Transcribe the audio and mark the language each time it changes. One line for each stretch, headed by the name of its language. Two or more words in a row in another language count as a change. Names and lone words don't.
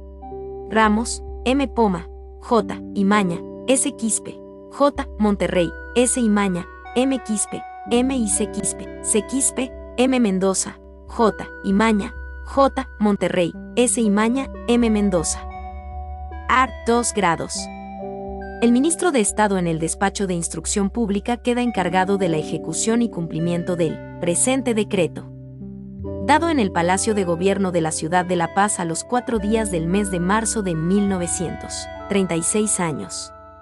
Spanish: Ramos, M. Poma, J. Imaña, S. Quispe, J. Monterrey, S. Imaña, M. Quispe, M. y C. Quispe, C. Quispe, M. Mendoza, J. Imaña, J. Monterrey, S. Imaña, M. Mendoza. Art. 2 grados. El ministro de Estado en el despacho de Instrucción Pública queda encargado de la ejecución y cumplimiento del presente decreto. dado en el Palacio de Gobierno de la ciudad de La Paz a los 4 días del mes de marzo de 1936 años.